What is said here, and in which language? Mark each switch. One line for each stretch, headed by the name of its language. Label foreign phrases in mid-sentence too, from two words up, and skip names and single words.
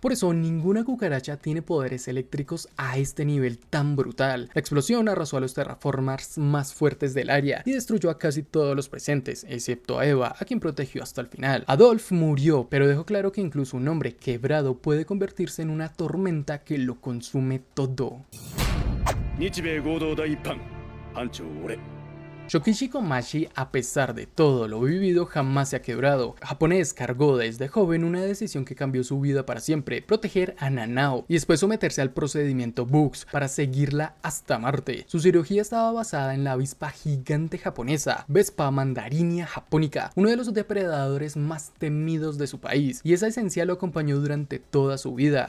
Spanish: Por eso ninguna cucaracha tiene poderes eléctricos a este nivel tan brutal. La explosión arrasó a los terraformers más fuertes del área y destruyó a casi todos los presentes, excepto a Eva, a quien protegió hasta el final. Adolf murió, pero dejó claro que incluso un hombre quebrado puede convertirse en una tormenta que lo consume todo.
Japanese: 日米合同第一班班長俺
Spanish: Shokichi Komachi, a pesar de todo lo vivido, jamás se ha quebrado. El japonés cargó desde joven una decisión que cambió su vida para siempre: proteger a Nanao y después someterse al procedimiento Bugs para seguirla hasta Marte. Su cirugía estaba basada en la avispa gigante japonesa, Vespa mandarinia japonica, uno de los depredadores más temidos de su país, y esa esencia lo acompañó durante toda su vida.